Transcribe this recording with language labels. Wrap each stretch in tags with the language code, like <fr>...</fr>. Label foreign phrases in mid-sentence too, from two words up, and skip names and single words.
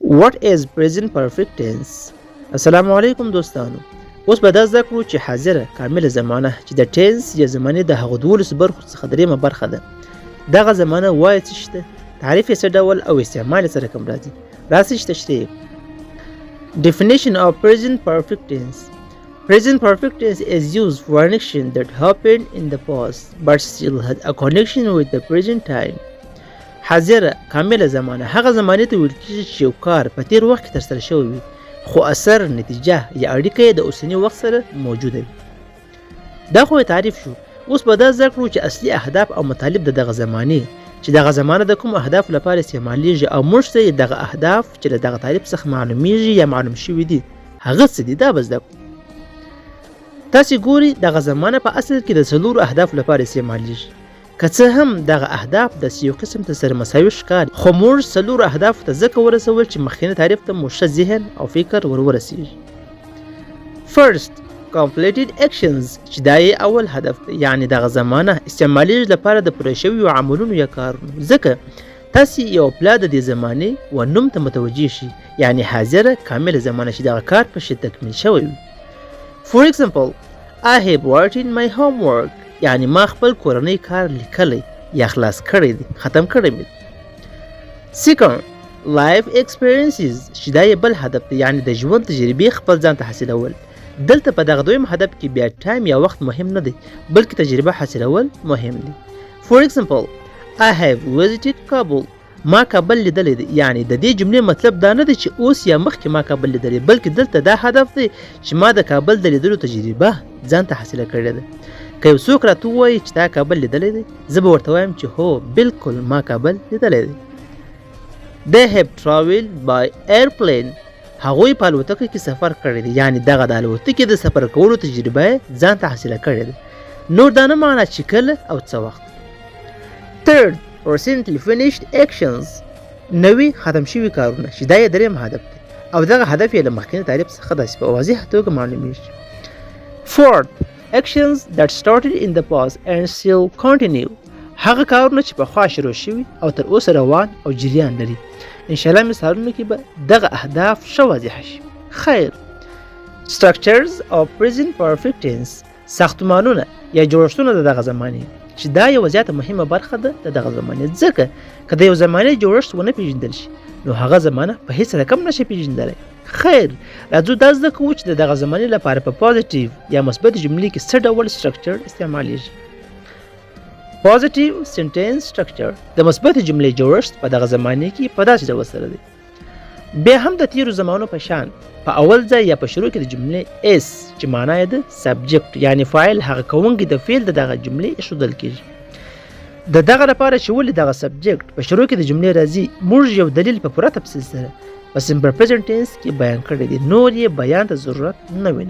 <en>What is present perfect tense؟</en> <ps>السلام علیکم دوستانو. اوس به دا زده کړو چې حاضره کامله زمانه چې د ټینس یا زمانې د هغو 12 برخو څخه دریمه برخه ده. دغه زمانه وایي څه شته، تعریف یې څه ډول او استعمال یې سره کوم راځي. راسئ چې تشریح.</ps> <en>Definition of present perfect tense. Present perfect tense is used for an action that happened in the past but still had a connection with the present time.</en> <ps>حاضره کامله زمانه هغه زمانې ته ویل کېږي چې یو کار په تیر وخت کې ترسره شوی وي خو اثر، نتیجه یا اړیکه یې د اوسني وخت سره موجوده وي. دا خو تعریف شو. اوس به دا زده کړو چې اصلي اهداف او مطالب د دغه زمانې چې دغه زمانه د کوم اهدافو لپاره استعمالیږي او موږ ته دغه اهداف چې له دغه تعریف څخه معلومیږي یا معلوم شوي دي هغه څه دي. دا به زده کړو. تاسې ګورئ دغه زمانه په اصل کې د 4 اهدافو لپاره استعمالیږي. که څه هم دغه اهداف د یو قسم ته سره مساوي ښکاري خو موږ 4 اهدافو ته ځکه ورسول چې مخکینی تعریف ته مو ښه ذهن او فکر ورسیږي.</ps> <en>First, completed actions</en> <ps>چې دا یې اول هدف دی، یعنی دغه زمانه استعمالیږي لپاره د پوره شویو عملونو یا کارونو. ځکه تاسې یو پلا د دې زمانې و نوم ته متوجه شي، یعنی حاضره کامله زمانه چې دغه کار په شي تکمیل شوی وي.</ps> <en>For example, I have written my homework،</en> <ps>یعنی ما خپل کورنۍ کار لیکلی یا خلاص کړی دی، ختم کړی مې.</ps> <en>Second, life experiences</en> <ps>چې دا یې بل هدف دی، یعنی د ژوند تجربې خپل ځان ته حاصلول. دلته په دغه دویم هدف کې بیا ټایم یا وخت مهم نه دی بلکې تجربه حاصلول مهم دی.</ps> <en>For example, I have visited Kabul،</en> <ps>ما کابل لیدلی دی، یعنی د دې جملې مطلب دا نه دی چې اوس یا مخکې ما کابل لیدلی، بلکې دلته دا هدف دی چې ما د کابل د لیدلو تجربه ځان ته حاصله کړې ده. که یو څوک راته ووایي چې تا کابل لیدلی دی، زه به ورته وایم چې هو بالکل ما کابل لیدلی دی.</ps> <en>They have traveled by airplane،</en> <ps>هغوی په الوتکه کې سفر کړی دی، یعنی دغه د الوتکې د سفر کولو تجربه یې ځان ته حاصله کړې ده. نور دا نه معنی چې کله او څه وخت.</ps> <en>Third, recently finished actions،</en> <ps>نوي ختم شوي کارونه چې دا یې دریم هدف دی او دغه هدف یې له مخکیني تعریف څخه داسې په واضحه توګه معلومیږي.</ps> <en>Fourth, actions that started in the past and still continue،</en> <ps>هغه کارونه چې پخوا شروع شوي او تر اوسه روان او جریان لري. انشاءالله مثالونو کې به دغه اهداف ښه واضحه شي. خیر.</ps> <en>Structures of present perfect tense،</en> <ps>ساختمانونه یا جوړښتونه د دغه زمانې چې دا یوه زیاته مهمه برخه ده د دغه زمانې. ځکه که د یو زمانې جوړښت ونه پیژندل شي نو هغه زمانه په هیڅ رقم نشي پیژندلی. خیر، راځو دا زده کوو چې د دغه زمانې لپاره په پازیټیو یا مثبت جملې کې څه ډول سټرکچر استعمالیږي.</ps> <en>Positive sentence structure،</en> <ps>د مثبت جملې جوړښت په دغه زمانې کې په داسې ډول سره دی. بیا هم د تیرو زمانو په شان په اول ځای یا په شروع کې د جملې اس چې معنا یې د سبجیکټ یعنی فاعل هغه کوونکی د فعل د دغه جملې ایښودل کېږي. د دغه لپاره چې ولې دغه سبجیکټ په شروع کې د جملې راځي موږ یو دلیل په پوره تفصیل سره په</ps> <en>simple present tense</en> <ps>کې بیان کړی دی، نور یې بیان ته ضرورت نه وینم.</ps>